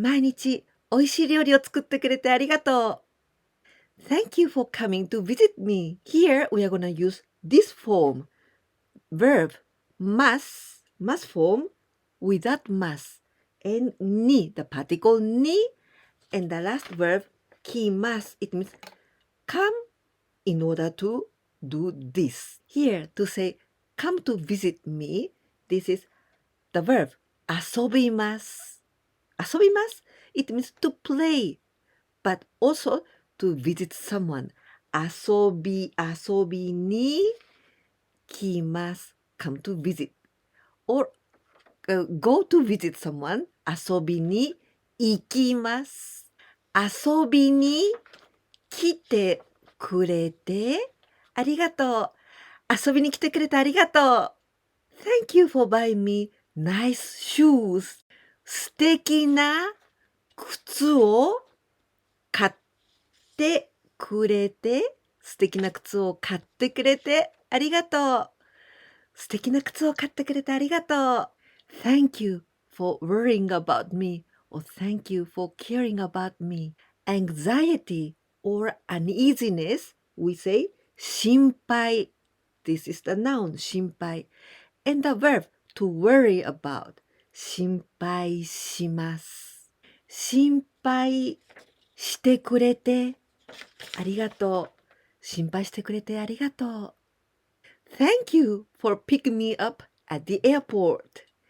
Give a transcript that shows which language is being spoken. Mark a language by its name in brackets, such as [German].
[Japanese] 毎日おいしい料理を作ってくれてありがとう。 [English] Thank you for coming to visit me. Here we are going to use this form. Verb must form without must. And ni, the particle ni. And the last verb, 来ます. It means come in order to do this. Here to say come to visit me, this is the verb 遊びます. [Japanese] 遊びます [English] It means to play, but also to visit someone. [Japanese] 遊びに来ます [English] come to visit. Or go to visit someone. [Japanese] 遊びに行きます。遊びに来てくれてありがとう。遊びに来てくれてありがとう。 [English] Thank you for buying me nice shoes. [Japanese] 素敵な靴を買ってくれて素敵な靴を買ってくれてありがとう。素敵な靴を買ってくれてありがとう。 [English] Thank you for worrying about me or thank you for caring about me. Anxiety or uneasiness, we say 心配。 This is the noun 心配。 And the verb to worry about [Japanese] 心配します。心配してくれてありがとう。心配してくれてありがとう。 [English] Thank you for picking me up at the airport.